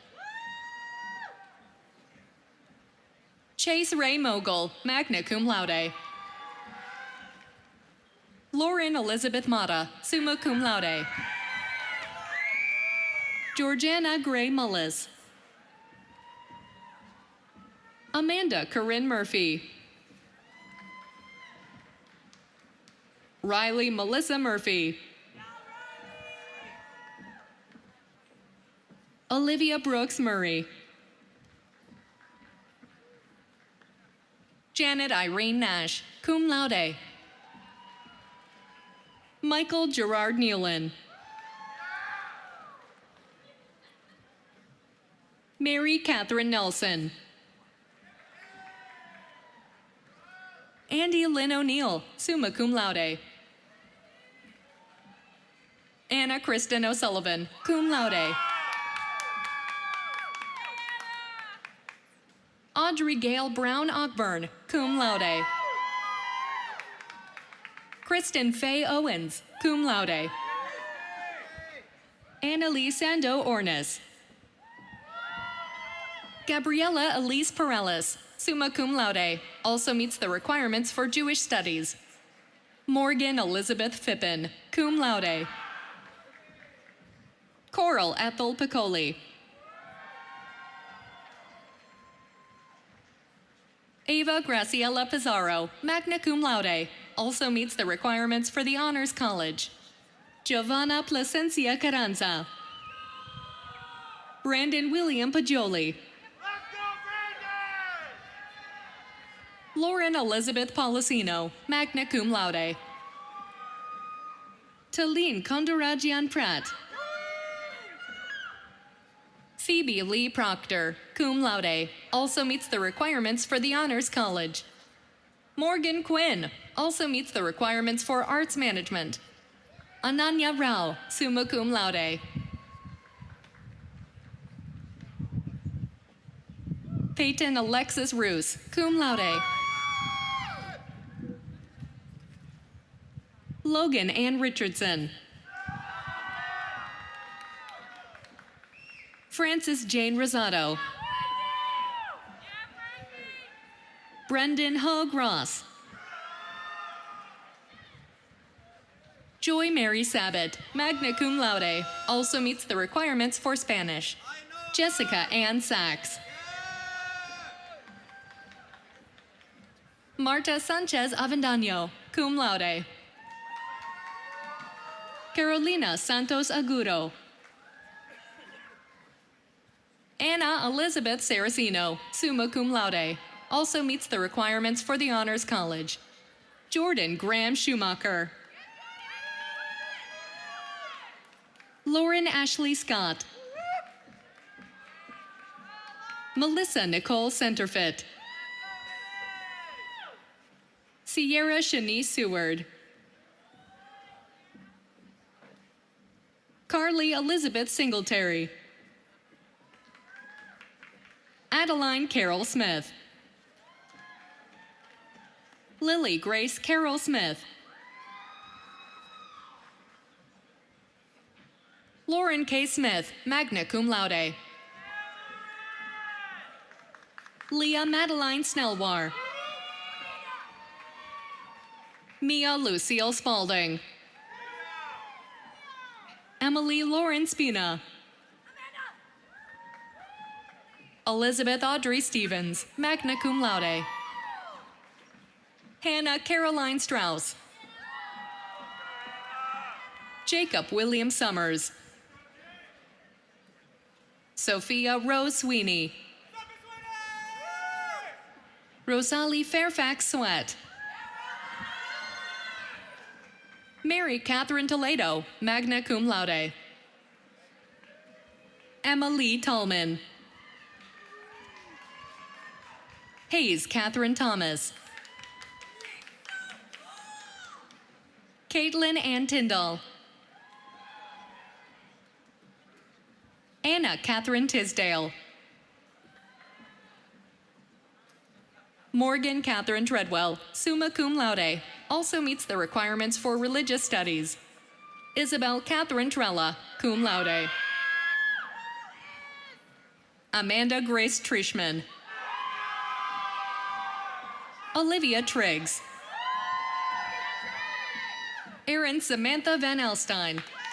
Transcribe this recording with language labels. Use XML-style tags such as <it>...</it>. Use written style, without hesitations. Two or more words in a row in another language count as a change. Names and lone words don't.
<en>Chase Ray Mogul,</en> <la>magna cum laude.</la> <en>Lauren Elizabeth Mata,</en> <la>summa cum laude.</la> <en>Georgiana Gray Mullis. Amanda Corinne Murphy. Riley Melissa Murphy. Olivia Brooks Murray. Janet Irene Nash,</en> <la>cum laude.</la> <en>Michael Gerard Nealon. Mary Catherine Nelson. Andy Lynn O'Neill,</en> <la>summa cum laude.</la> <en>Anna Kristen O'Sullivan,</en> <la>cum laude.</la> <en>Audrey Gail Brown Ockburn,</en> <la>cum laude.</la> <en>Kristen Faye Owens,</en> <la>cum laude.</la> <en>Annalise Sando Ornes. Gabriella Elise Perellis,</en> <la>summa cum laude,</la> <en>also meets the requirements for Jewish studies. Morgan Elizabeth Fippen,</en> <la>cum laude.</la> <en>Coral Ethel Piccoli. Ava Graciela Pizarro,</en> <la>magna cum laude,</la> <en>also meets the requirements for the Honors College. Giovanna Placencia Carranza. Brandon William Pajoli. Lauren Elizabeth Policino,</en> <la>magna cum laude.</la> <en>Talene Kondarajian Pratt. Phoebe Lee Proctor,</en> <la>cum laude,</la> <en>also meets the requirements for the Honors College. Morgan Quinn, also meets the requirements for Arts Management. Ananya Rao,</en> <la>summa cum laude.</la> <en>Peyton Alexis Roos,</en> <la>cum laude.</la> <en>Logan Ann Richardson. Frances Jane Rosado. Brendan Hogue Ross. Joy Mary Sabat,</en> <la>magna cum laude,</la> <en>also meets the requirements for Spanish. Jessica Ann Sachs. Marta Sanchez Avendaño,</en> <la>cum laude.</la> <en>Carolina Santos Agudo. Anna Elizabeth Saraceno,</en> <la>summa cum laude,</la> <en>also meets the requirements for the Honors College. Jordan Graham Schumacher. Lauren Ashley Scott. Melissa Nicole Centerfit. Sierra Shanice Seward. Carly Elizabeth Singletary. Adeline Carol Smith. Lily Grace Carol Smith. Lauren K. Smith,</en> <la>magna cum laude.</la> <en>Leah Madeline Snellwar. Mia Lucille Spalding. Emily Lauren Spina. Elizabeth Audrey Stevens,</en> <la>magna cum laude.</la> <en>Hannah Caroline Strauss. Jacob William Summers. Sophia Rose Sweeney. Rosalie Fairfax Sweat. Mary Catherine Toledo,</en> <la>magna cum laude.</la> <en>Emma Lee Tallman. Hayes Catherine Thomas. Caitlin Ann Tyndall. Anna Catherine Tisdale. Morgan Catherine Treadwell,</en> <la>summa cum laude,</la> <en>also meets the requirements for religious studies. Isabel Catherine Trella,</en> <la>cum laude.</la> <en>Amanda Grace Trishman. Olivia Triggs. Erin Samantha Van Elstein.</en>